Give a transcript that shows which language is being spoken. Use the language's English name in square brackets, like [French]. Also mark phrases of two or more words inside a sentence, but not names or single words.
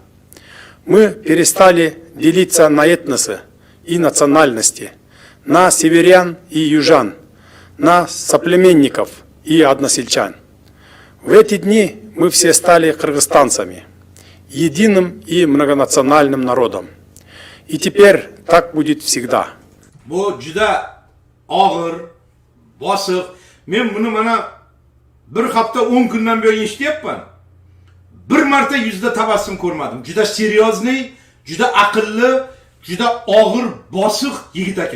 [Russian] Мы перестали делиться на этносы и национальности, на северян и южан, на соплеменников и односельчан. В эти дни мы все стали кыргызстанцами, единым и многонациональным народом. И теперь так будет всегда. [Uzbek] Bu juda og'ir, bosiq. Men buni mana bir hafta 10 kundan beri eshityapman. Bir marta yuzda tabassum ko'rmadim. Juda seriozniy, juda aqlli, juda og'ir, bosiq yigit ekan.